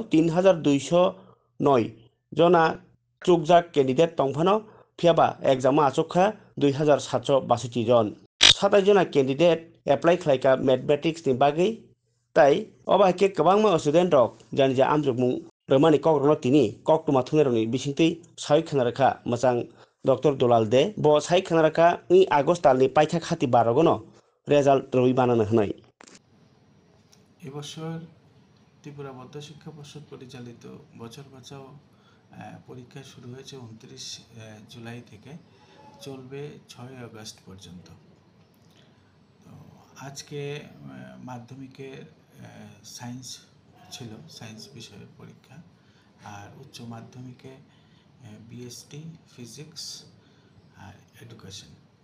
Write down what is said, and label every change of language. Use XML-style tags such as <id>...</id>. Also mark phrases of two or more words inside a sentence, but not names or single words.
<trp>3209 जना चुकजाक कैंडिडेट तंफानो फियाबा एग्जाम आचुखा 2762 जन 27 जना</trp> <en>candidate apply</en> <trp>खलाइका मैथमेटिक्स नि बागै ताई अबाके गोबां स्टूडेंट रक जानि जा आमजुगमुं रमानि कग्रनो तिनि कक्टुमा थुनेरनि बिसिंतै साइ खनारखा मोजां डॉक्टर दुलाल दे ब साइ खनारखा इ आगस्ट दालनि पाइथा खाति बारगनो रेजाल्ट रवि बानानो हनाय</trp> <bn>এবছর ত্রিপুরা মধ্য শিক্ষা পর্ষদ পরিচালিত বছর বাঁচাও পরীক্ষা শুরু হয়েছে 29 জুলাই থেকে চলবে 6 আগস্ট পর্যন্ত। তো আজকে মাধ্যমিকের সায়েন্স ছিল, সায়েন্স বিষয়ের পরীক্ষা, আর উচ্চ মাধ্যমিকে বিএসটি ফিজিক্স আর এডুকেশন।</bn>